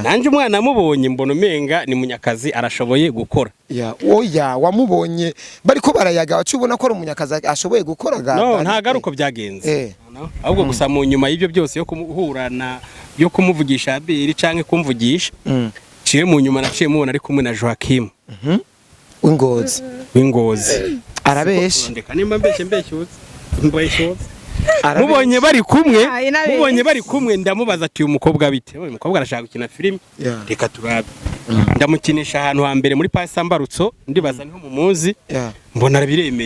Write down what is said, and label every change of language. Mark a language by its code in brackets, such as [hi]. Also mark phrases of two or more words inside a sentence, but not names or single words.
[rn] Nanje umwana amubonye mbona umenga ni munyakazi arashoboye gukora. Oya wamubonye bariko barayaga wacubona ko ari umunyakazi ashoboye gukora ga. No nta garuko byagenze. Ahubwo gusa mu nyuma y'ibyo byose yo kumuhurana yo kumuvugisha Abel canke kumvugisha. Ciye mu nyuma naciye mubona ari kumwe na Joachim. Wingozi. Arabeshe. Ndeka nimba mbeshyutse. Mubonye bari kumwe ndamubaza ati uyu mukobwa bite uyu mukobwa arashaka gukina filime reka turabe ndamukinisha ahantu hambere muri Pasambarutso ndibaza niho mumuzi mbona arabiremeye